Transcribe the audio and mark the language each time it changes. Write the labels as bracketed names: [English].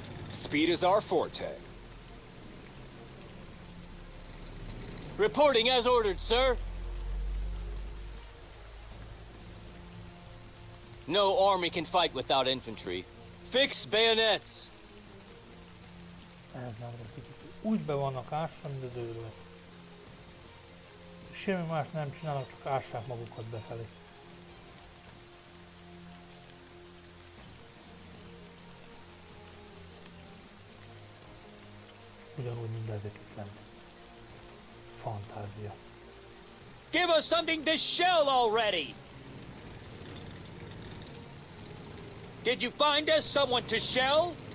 [English] Speed is our forte. Reporting as ordered, sir. No army can fight without infantry. Fix bayonets. [Hungarian] Ez nem volt. Úgy be vannak ássa, mint az őrület. Semmi más nem csinálnak, csak ássák magukat befelé. Ugyanúgy mindezek itt lent. Fantázia. [English] Give us something to shell already! Did you find us someone to shell?